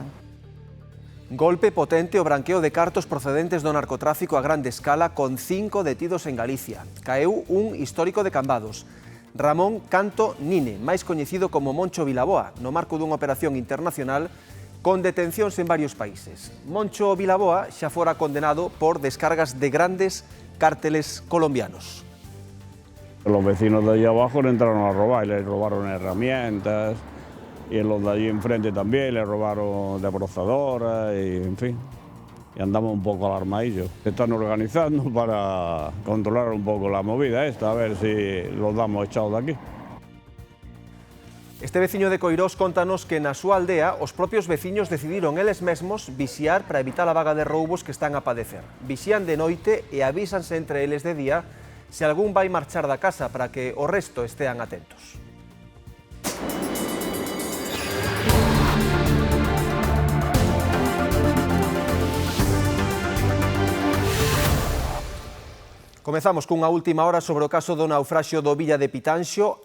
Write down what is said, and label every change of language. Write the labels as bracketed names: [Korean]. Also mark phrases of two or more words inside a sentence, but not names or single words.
[Galician] Golpe potente o branqueo de cartos procedentes do narcotráfico a grande escala con 5 detidos en Galicia. Caeu un histórico de Cambados, Ramón Canto Nine, máis coñecido como Moncho Vilaboa, no marco dunha operación internacional con detencións en varios países. Moncho Vilaboa xa fora condenado por descargas de grandes cárteles colombianos. [Spanish] Los vecinos de allí abajo le entraron a robar y le robaron herramientas, y los de allí enfrente también le robaron desbrozadoras y en fin. Y andamos un poco alarmadillos. Se están organizando para controlar un poco la movida esta, a ver si los damos echados de aquí. [Galician] Este veciño de Coirós contanos que na súa aldea os propios veciños decidiron eles mesmos vixiar para evitar a vaga de roubos que están a padecer. Vixían de noite e avísanse entre eles de día se algún vai marchar da casa para que o resto estean atentos. Comezamos cunha última hora sobre o caso do naufraxio do Villa de Pitanxo.